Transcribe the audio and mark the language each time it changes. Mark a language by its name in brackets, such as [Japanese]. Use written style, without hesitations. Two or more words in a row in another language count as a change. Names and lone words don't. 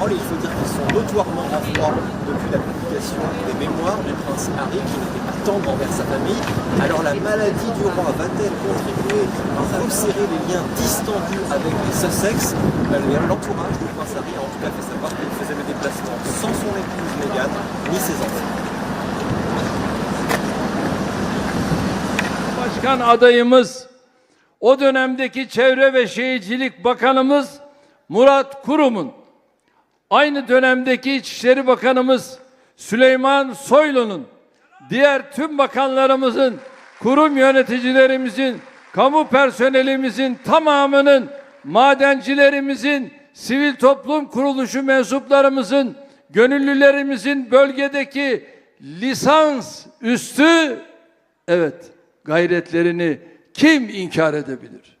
[French] Et il faut dire qu'ils sont notoirement en froid depuis la publication des mémoires du prince Harry, qui n'était pas tendre envers sa famille. Alors la maladie du roi va-t-elle contribuer à resserrer les liens distendus avec les Sussex? L'entourage du prince Harry a en tout cas fait savoir qu'il faisait le déplacement sans son épouse Meghan ni ses enfants. [Turkish] Başkan adayımız, o dönemdeki Çevre ve Şehircilik Bakanımız Murat Kurum'un, aynı dönemdeki İçişleri Bakanımız Süleyman Soylu'nun, diğer tüm bakanlarımızın, kurum yöneticilerimizin, kamu personelimizin tamamının, madencilerimizin, sivil toplum kuruluşu mensuplarımızın, gönüllülerimizin bölgedeki lisans üstü, evet, gayretlerini kim inkar edebilir?